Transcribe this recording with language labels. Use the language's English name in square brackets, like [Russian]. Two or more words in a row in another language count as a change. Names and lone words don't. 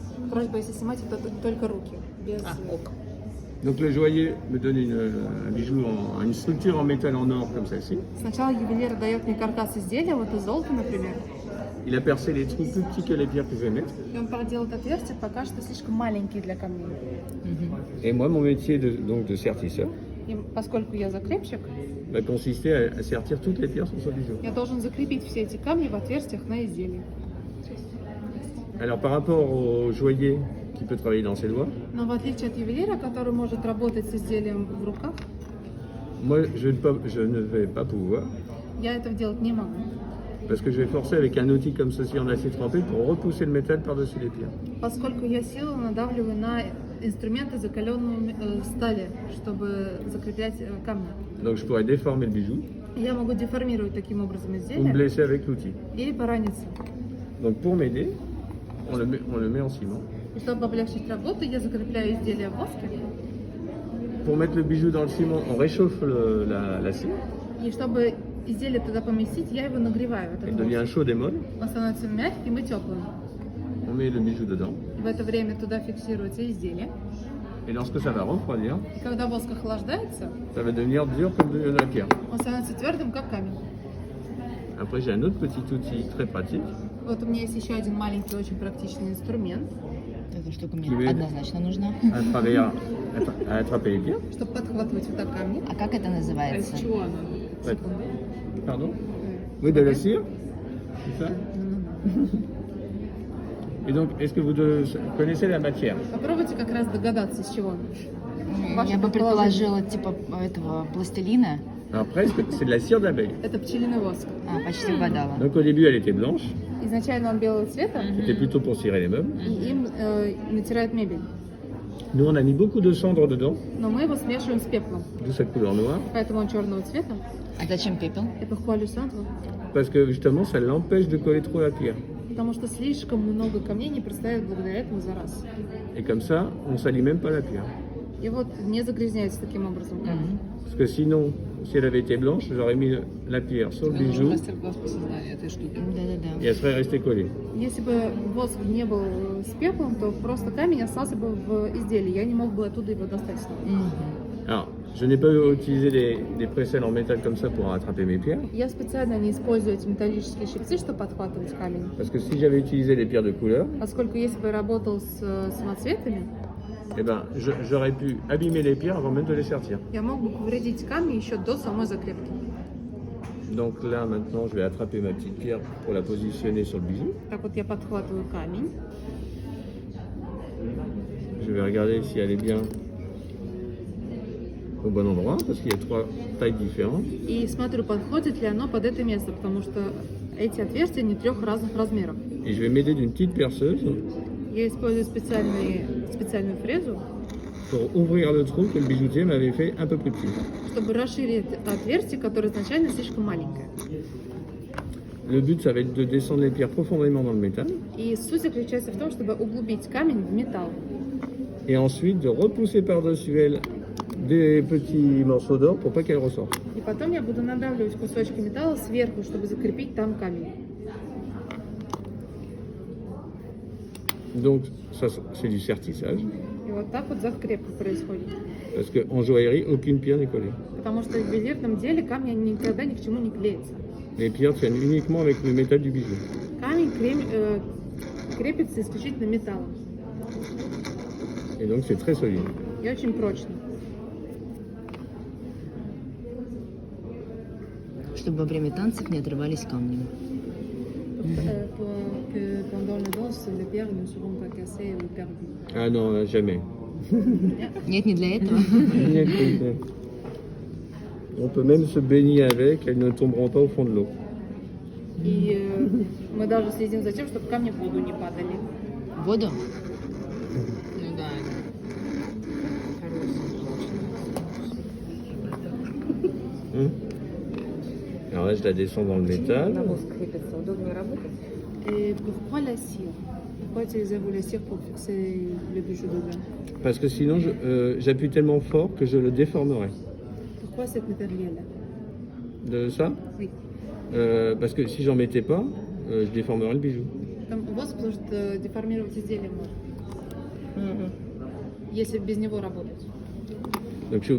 [Russian] просьба, если снимать, это только руки. Без... ок. [French] Donc le joaillier me donne un bijou, une structure en métal en or comme celle-ci. [Russian] Сначала ювелир дает мне каркас изделия, вот из золота, например. [French] Il a percé les trous plus petits que les pierres que je vais mettre. [Russian] И он проделает отверстия, пока что слишком маленькие для камней. [French] Et moi, mon métier donc de sertisseur [Russian] И поскольку я закрепщик, [French] va consister à sertir toutes les pierres sur ce bijou. [Russian] я должен закрепить все эти камни в отверстиях на изделии. [French] Alors par rapport au joaillier qui peut travailler dans ses doigts, [Russian] Но в отличие от ювелира, который может работать с изделием в руках, [French] moi je ne vais pas pouvoir [Russian] я этого делать не могу. [French] parce que je vais forcer avec un outil comme ceci en acier trempé pour repousser le métal par-dessus les pierres. [Russian] Поскольку я силу надавливаю на инструменты закаленной стали, чтобы закреплять камни. [French] Donc je pourrais déformer le bijou [Russian] Я могу деформировать таким образом [French] ou me [Russian] изделие [French] blesser avec l'outil. [Russian] или пораниться. [French] Donc pour m'aider, on le met en ciment. [Russian] И чтобы облегчить работу, я закрепляю изделие в воске. [French] Pour mettre le bijou dans le ciment, on réchauffe l'acier. [Russian] И чтобы изделие туда поместить, я его нагреваю. [French] Il [Russian] Этот [French] devient [Russian] воск. [French] chaud et molle. [Russian] Он становится мягким и теплым. [French] On met le bijou dedans. [Russian] И в это время туда фиксируется изделие. [French] Et lorsque ça va refroidir, [Russian] И когда воск охлаждается, [French] ça va devenir dur comme de la pierre. [Russian] он становится твердым, как камень. [French] Après, j'ai un autre petit outil très pratique [Russian] Вот у меня есть еще один маленький, очень практичный инструмент, Эта штука мне Тебе- однозначно нужна. [French] à attraper les pierres. [Russian] чтобы подхватывать вот так камни. А как это называется? чего она? [French] Ouais. Pardon Oui, de la cire. C'est ça Et donc, est-ce que vous connaissez la matière? [Russian] Попробуйте как раз догадаться, из чего он. Ваше Я бы предположение. предположила типа этого пластилина. [French] Alors presque, c'est de la cire d'abeille. [Russian] Это пчелиный воск. Почти угадала. [French] Donc au début, elle était blanche, [Russian] Изначально он белого цвета, [French] c'était plutôt pour cirer les meubles. [Russian] и им натирают мебель. [French] Nous, on a mis beaucoup de cendres dedans, [Russian] Но мы его смешиваем с пеплом, [French] d'où sa couleur noire, [Russian] поэтому он черного цвета. А зачем пепел? [French] Et pourquoi le cendre? parce que justement, ça l'empêche de coller trop la pierre. [Russian] Потому что слишком много камней не проставят благодаря этому за раз. [French] Et comme ça, on salit même pas la pierre. [Russian] И вот не загрязняется таким образом камень. [French] Parce que sinon, si elle avait été blanche, j'aurais mis la pierre sur le bijou [Russian] Мастер-класс по созданию этой штуки. Да-да-да. [French] et elle serait restée collée. [Russian] Если бы воск не был с пеплом, то просто камень остался бы в изделии. Я не мог бы оттуда его достать снова. [French] Alors, je n'ai pas utilisé des précelles en métal comme ça pour attraper mes pierres, [Russian] Я специально не использую эти металлические щипцы, чтобы подхватывать камень. [French] parce que si j'avais utilisé les pierres de couleur, [Russian] Поскольку если бы я работал с самоцветами, [French] eh ben, j'aurais pu abîmer les pierres avant même de les sertir. [Russian] я мог бы повредить камни еще до самой закрепки. [French] Donc là, maintenant, je vais attraper ma petite pierre pour la positionner sur le bijou. [Russian] Так вот я подхватываю камень. [French] Je vais regarder si elle est bien au bon endroit, parce qu'il y a 3 tailles différentes. [Russian] И смотрю, подходит ли оно под это место, потому что эти отверстия не трех разных размеров. [French] Et je vais m'aider d'une petite perceuse [Russian] Я использую специальную фрезу, [French] pour ouvrir le trou que le bijoutier m'avait fait un peu plus petit. [Russian] чтобы расширить отверстие, которое изначально слишком маленькое. [French] Le but, ça va être de descendre les pierres profondément dans le métal, [Russian] И суть заключается в том, чтобы углубить камень в металл. [French] et ensuite de repousser par-dessus elle des petits morceaux d'or pour pas qu'elle ressorte. [Russian] И потом я буду надавливать кусочки металла сверху, чтобы закрепить там камень. [French] Donc, ça, c'est du sertissage, [Russian] И вот так вот закрепка происходит. [French] parce qu'en joaillerie, aucune pierre n'est collée. [Russian] Потому что в ювелирном деле камень никогда ни к чему не клеится. [French] Les pierres tiennent uniquement avec le métal du bijou. [Russian] Камень крепится исключительно металлом. [French] Et donc, c'est très solide. [Russian] И очень прочный. Чтобы во время танцев не отрывались камни. [French] Que pendant la danse, les pierres ne seront pas cassées ou perdues. Ah non, jamais. [Russian] Нет, не для этого. Нет, нет, нет. [French] On peut même se baigner avec, elles ne tomberont pas au fond de l'eau. [Russian] И мы даже следим за тем, чтобы камни в воду не падали. Воду? Ну да. [French] Alors là, je la descends dans le métal. [Russian] воск крепится, удобнее работать. [French] Et pourquoi la cire? Pourquoi utilisez-vous la cire pour fixer le bijou dedans? Parce que sinon, j'appuie tellement fort que je le déformerai. Pourquoi cette matériel-là? De ça Oui. Parce que si j'en mettais pas, je déformerais le bijou. [Russian] Там воск, потому что деформировать изделие можно. Если без него работать. [French] Donc, je